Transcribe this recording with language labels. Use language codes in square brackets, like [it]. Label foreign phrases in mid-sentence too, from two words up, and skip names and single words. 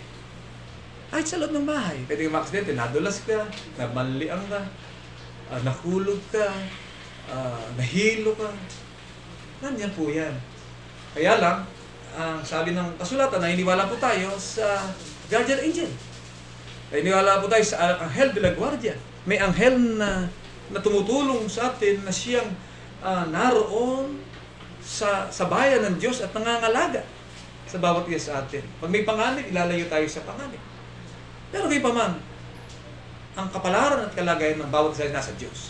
[tl] Kahit sa loob ng bahay, pwede ka ma-aksidente. Nadulas ka, namanliang ka, nahulog ka, nahilo ka. Nandiyan po yan. Kaya lang, ang sabi ng kasulatan, naniniwala po tayo sa [en] guardian angel. [tl] Naniniwala po tayo sa Anghel [es] de la Guardia. [tl] May anghel na tumutulong sa atin na siyang naroon sa bayan ng Diyos at nangangalaga sa bawat isa sa atin. Pag may panganib, ilalayo tayo sa panganib. Pero kayo pa man, ang kapalaran at kalagayan ng bawat isa nasa Diyos.